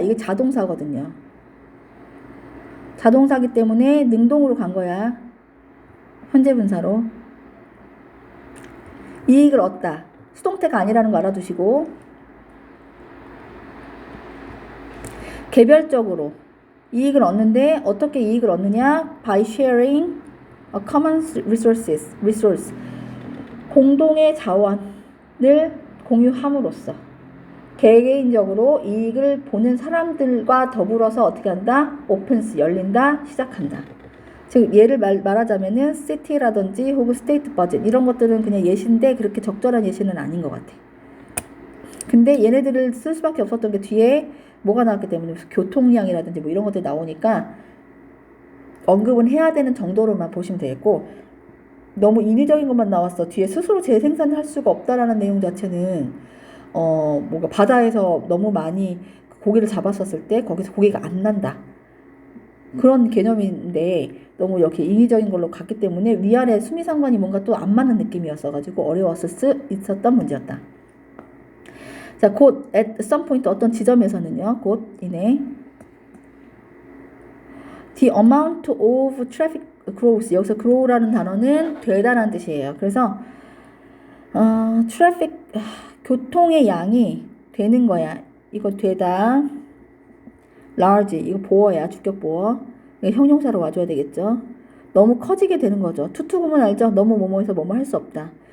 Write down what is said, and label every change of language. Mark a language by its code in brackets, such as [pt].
[ko] 이게 자동사거든요. 자동사기 때문에 능동으로 간 거야. 현재 분사로. 이익을 얻다. 수동태가 아니라는 거 알아두시고, 개별적으로 이익을 얻는데 어떻게 이익을 얻느냐? [en] By sharing a common resource. [ko] 공동의 자원을 공유함으로써 개개인적으로 이익을 보는 사람들과 더불어서 어떻게 한다? opens, 열린다, 시작한다. 즉 예를 말하자면은 city라든지 혹은 state budget 이런 것들은 그냥 예시인데 그렇게 적절한 예시는 아닌 것 같아. 근데 얘네들을 쓸 수밖에 없었던 게 뒤에 뭐가 나왔기 때문에 교통량이라든지 뭐 이런 것들이 나오니까 언급은 해야 되는 정도로만 보시면 되겠고, 너무 인위적인 것만 나왔어. 뒤에 스스로 재생산할 수가 없다라는 내용 자체는 뭔가 바다에서 너무 많이 고기를 잡았었을 때 거기서 고기가 안 난다. 그런 개념인데 너무 이렇게 인위적인 걸로 갔기 때문에 위아래 수미상관이 뭔가 또 안 맞는 느낌이었어가지고 어려웠을 수 있었던 문제였다. 자, 곧 [en] at some point [ko] 어떤 지점에서는요. 곧 이내 [en] the amount of traffic grows. [ko] 여기서 grow라는 단어는 되다라는 뜻이에요. 그래서 traffic 교통의 양이 되는 거야. 이거 되다. large 이거 보어야 주격 보어. 형용사로 와줘야 되겠죠. 너무 커지게 되는 거죠. 투투구문 알죠? 너무 뭐뭐해서 뭐뭐 할 수 없다.